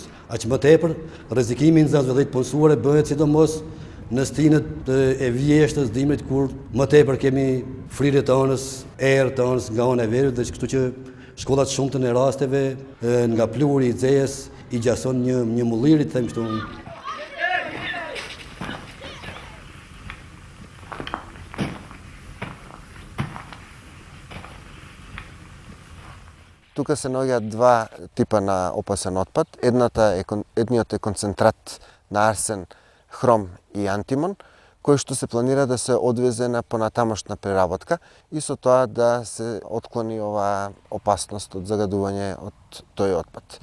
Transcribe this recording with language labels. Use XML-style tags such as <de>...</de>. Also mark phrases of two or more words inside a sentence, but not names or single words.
<sq>Aq më tepër rrezikimi i nxënësve dhe të punësuar bëhet sidomos në stinët e vjeshtës, dimrit kur më tepër kemi frirje të anës, erë të anës nga ana e veriut, dhe kështu që shkollat shumtën e rasteve nga pluri i zezës i gjason një mulliri, të them kështu.</sq> <mk>Тука се наоѓаат два типа на опасен отпад. Едниот е концентрат на арсен, хром и антимон, кој што се планира да се одвезе на понатамошна преработка и со тоа да се отклони оваа опасност од загадување од тој отпад.</mk>